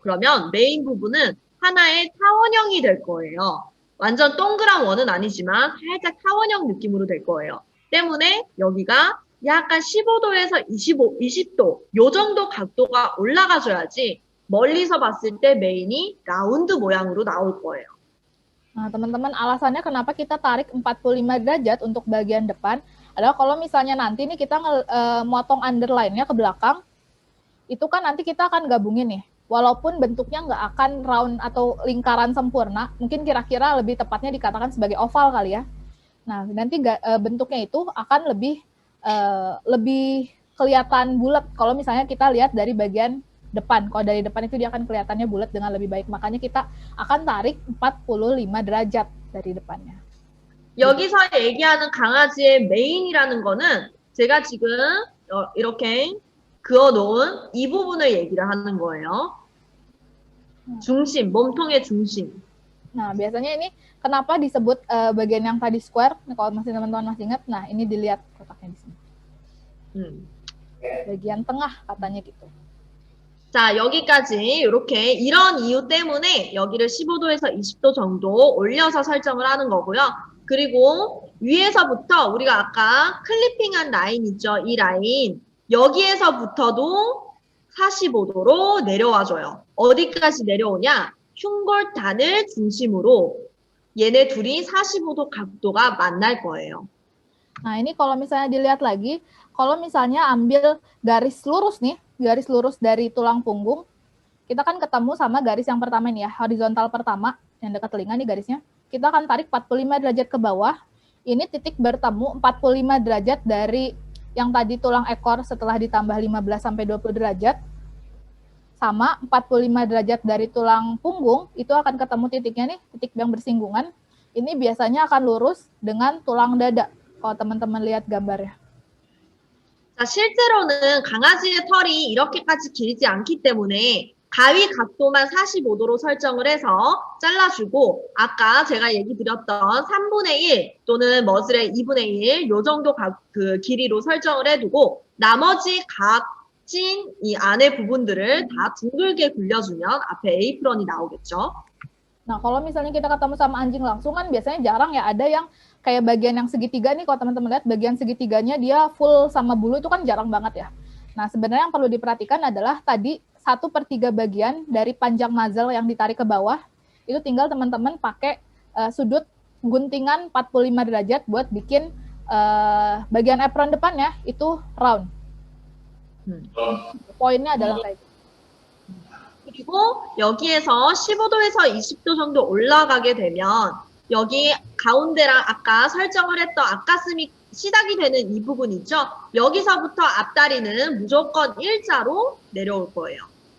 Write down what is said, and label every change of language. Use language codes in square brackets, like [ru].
[ko] 그러면 메인 부분은 하나의 타원형이 될 거예요. 완전 동그란 원은 아니지만 살짝 타원형 느낌으로 될 거예요. 때문에 여기가 약간 15도에서 20도 요 정도 각도가 올라가줘야지 멀리서 봤을 때 메인이 라운드 모양으로 나올 거예요. [id] Nah, teman-teman, alasannya kenapa kita tarik 45 derajat untuk bagian depan adalah kalau misalnya nanti nih kita motong underline-nya ke belakang, itu kan nanti kita akan gabungin nih. Walaupun bentuknya nggak akan round atau lingkaran sempurna, mungkin kira-kira lebih tepatnya dikatakan sebagai oval kali ya. Nah, nanti bentuknya itu akan lebih lebih kelihatan bulat kalau misalnya kita lihat dari bagian depan. Kalau dari depan itu dia akan kelihatannya bulat dengan lebih baik. Makanya kita akan tarik 45 derajat dari depannya. [ko] 여기서 얘기하는 강아지의 메인이라는 거는 제가 지금 이렇게 그어놓은 이 부분을 얘기를 하는 거예요. 중심, 몸통의 중심. [id] Nah, biasanya ini kenapa disebut bagian yang tadi square? Nah, kalau masih teman-teman masih ingat, nah ini dilihat kotaknya di sini. bagian tengah katanya gitu. [ko] 자, 여기까지 이렇게 이런 이유 때문에 여기를 15도에서 20도 정도 올려서 설정을 하는 거고요. 그리고 위에서부터 우리가 아까 클리핑한 라인 있죠? 이 라인. 여기에서부터도 45도로 내려와줘요. 어디까지 내려오냐? 흉골단을 중심으로 얘네 둘이 45도 각도가 만날 거예요. [id] Nah, ini kalau misalnya dilihat lagi, kalau misalnya ambil garis lurus nih, garis lurus dari tulang punggung, kita kan ketemu sama garis yang pertama ini ya, horizontal pertama, yang dekat telinga nih garisnya. Kita akan tarik 45 derajat ke bawah. Ini titik bertemu 45 derajat dari yang tadi tulang ekor setelah ditambah 15 sampai 20 derajat. Sama 45 derajat dari tulang punggung, itu akan ketemu titiknya nih, titik yang bersinggungan. Ini biasanya akan lurus dengan tulang dada. kalau teman-teman lihat gambarnya. [ko] 자, 실제로는 강아지의 털이 이렇게까지 길지 않기 때문에 가위 각도만 45도로 설정을 해서 잘라주고 아까 제가 얘기 드렸던 3분의 1 또는 머슬의 2분의 1 요 정도 그 길이로 설정을 해두고 나머지 각진 이 안에 부분들을 다 둥글게 굴려주면 앞에 에이프런이 나오겠죠. [id] Nah, kalau misalnya kita ketemu sama anjing langsung kan biasanya jarang ya ada yang kayak bagian yang segitiga nih, kalau teman-teman lihat bagian segitiganya dia full sama bulu itu kan jarang banget ya. Nah, sebenarnya yang perlu diperhatikan adalah tadi 1/3 bagian dari panjang muzzle yang ditarik ke bawah, itu tinggal teman-teman pakai sudut guntingan 45 derajat buat bikin bagian apron depannya itu round. Poinnya adalah kayak gitu. [ko] 그리고 여기에서 15도에서 20도 정도 올라가게 되면 여기 가운데랑 아까 설정을 했던 앞가슴이 시작이 되는 이 부분 있죠? 여기서부터 앞다리는 무조건 일자로 내려올 거예요.